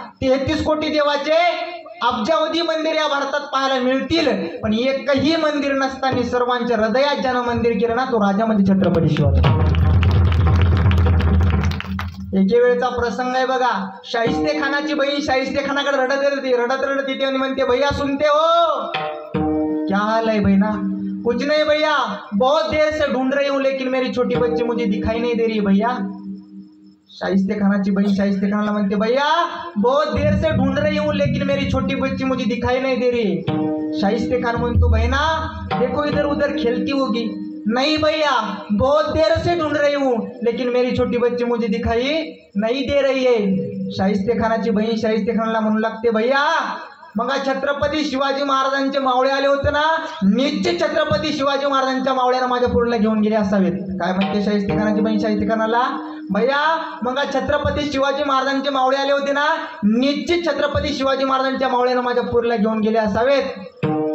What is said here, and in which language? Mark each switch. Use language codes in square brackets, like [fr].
[mr] 33 कोटी देवाचे अब्जावधी मंदिर या भारतात पाहायला मिळतील, पण एकही मंदिर नसताना सर्वांच्या हृदयात ज्यानं मंदिर केलं ना तो राजा म्हणजे छत्रपती शिवाजी. एके वेळेचा प्रसंग आहे बघा. शाहिस्ते खानाची बहीण शाहिस्ते खानाकडे रडत येते आणि म्हणते, [hi] भैया सुनते हो, क्या हाल है बहना. कुछ नहीं भैया, बहुत देर से ढूंढ रही हूँ लेकिन मेरी छोटी बच्ची मुझे दिखाई नहीं दे रही भैया. [mr] शाहिस्ते खानाची बहीण शाहिस्ते खानाला म्हणते, [hi] भैया बहुत देर से ढूंढ रही हूँ लेकिन मेरी छोटी बच्ची मुझे दिखाई नहीं दे रही. [mr] शाहिस्ते खान म्हणतो, [hi] बहना देखो इधर उधर खेलती होगी. नहीं भैया बहुत देर से ढूंढ रही हूँ लेकिन मेरी छोटी बच्ची मुझे दिखाई नहीं दे रही है. [mr] शाहिस्ते खानाची बहीण शाहिस्ते खानाला म्हणू लागते, भैया मग छत्रपती शिवाजी महाराजांचे मावळे आले होते ना, निश्चित छत्रपती शिवाजी महाराजांच्या मावळ्यानं माझ्या पोरीला घेऊन गेले असावेत. काय म्हणते शाहिस्ते खानाची बहीण शाहिस्ते खानाला, भैया मग छत्रपती शिवाजी महाराजांचे मावळे आले होते ना, निश्चित छत्रपती शिवाजी महाराजांच्या मावळ्यानं माझ्या पोरीला घेऊन गेले असावेत.